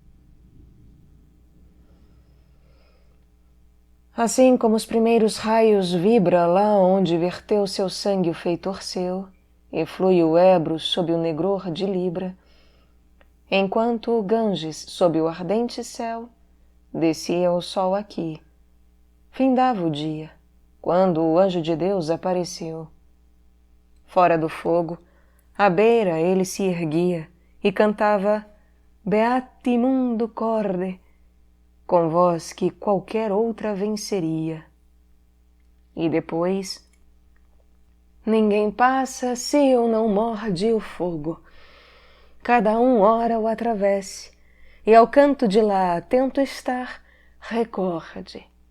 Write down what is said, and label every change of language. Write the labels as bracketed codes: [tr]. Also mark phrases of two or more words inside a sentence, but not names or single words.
[pt] Assim como os primeiros raios vibra lá onde verteu seu sangue o feitor seu, e flui o Ebro sob o negror de Libra, enquanto o Ganges sob o ardente céu, descia o sol aqui. Findava o dia, quando o anjo de Deus apareceu. Fora do fogo, à beira ele se erguia e cantava [la] Beati mundo corde, [pt] com voz que qualquer outra venceria. E depois, ninguém passa se eu não morde o fogo. Cada ora o atravesse, e ao canto de lá atento estar, recorde.